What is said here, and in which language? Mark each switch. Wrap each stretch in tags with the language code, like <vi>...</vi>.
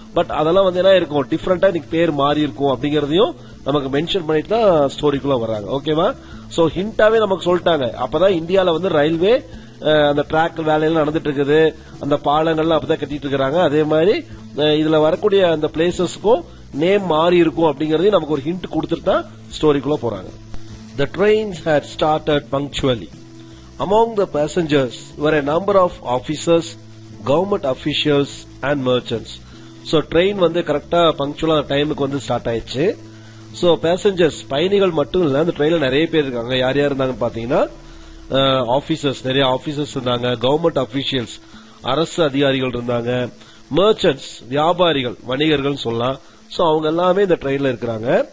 <ta>But அதெல்லாம் வந்து என்ன இருக்கும், டிஃபரெண்டா இன்னைக்கு பேர் மாறி இருக்கும் அப்படிங்கறதையும் நமக்கு மென்ஷன் பண்ணிட்டு தான் ஸ்டோரிக்குள்ள வர்றாங்க. ஓகேவா? சோ ஹிண்டாவே நமக்கு சொல்லிட்டாங்க. அப்பதான் இந்தியால வந்து ரயில்வே அந்த ட்ராக் வேலையெல்லாம் நடந்துட்டு இருக்குது, அந்த பாலங்கள்லாம் அப்பதான் கட்டிட்டு இருக்காங்க. அதே மாதிரி இதுல வரக்கூடிய அந்த பிளேசஸ்க்கும் நேம் மாறி இருக்கும் அப்படிங்கறதையும் நமக்கு ஒரு ஹிண்ட் கொடுத்துட்டு தான் ஸ்டோரிக்குள்ள போறாங்க.</ta> <en>The trains had started punctually. Among the passengers were a number of officers, government officials and merchants.</en> <ta>So train வந்து கரெக்டா பங்க்சுவலா டைமுக்கு வந்து ஸ்டார்ட் ஆயிடுச்சு. So passengers, பயணிகள் மட்டும் இல்ல, அந்த ட்ரெயின்ல நிறைய பேர் இருக்காங்க. யார் யார் இருந்தாங்கன்னு பாத்தீங்கன்னா ஆபீசர்ஸ், நிறைய ஆபீசர்ஸ் இருந்தாங்க, கவர்மெண்ட் அபிஷியல்ஸ், அரசு அதிகாரிகள் இருந்தாங்க, merchants, வியாபாரிகள், வணிகர்கள் சொல்லலாம். சோ அவங்க எல்லாமே இந்த ட்ரெயின்ல இருக்கிறாங்க.</ta>